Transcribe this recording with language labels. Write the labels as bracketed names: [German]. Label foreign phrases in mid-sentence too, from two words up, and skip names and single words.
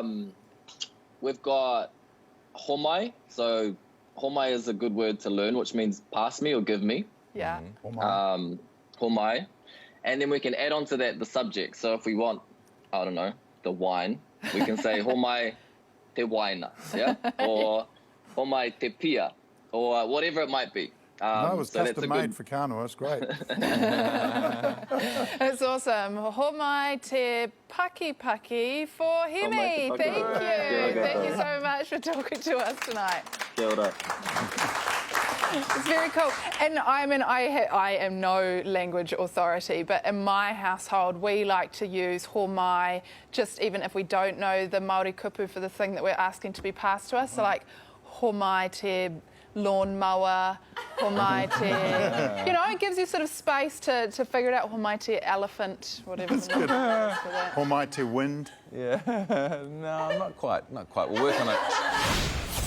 [English] We've got homai. So homai is a good word to learn, which means pass me or give me. Yeah. Homai. And then we can add on to that the subject. So if we want, I don't know, the wine, we can say [Māori] homai te waina, [English] yeah? [Māori] Or homai te pia, [English] or whatever it might be. No, it was custom made for Kānoa. It's great. It's awesome. [Māori] Homai te paki for Hēmi. [English] Thank you. Thank you so much for talking to us tonight. [Māori] Kia ora. [English] It's very cool. And I mean, I am no language authority, but in my household, we like to use homai, just even if we don't know the Māori kupu for the thing that we're asking to be passed to us. So like, [Māori] homai te lawnmower, homai te... [English] You know, it gives you sort of space to figure it out. [Māori] Homai te [English] elephant, whatever. That's good. [Māori] Homai te wind. [English] Yeah. No, not quite. We'll work on it.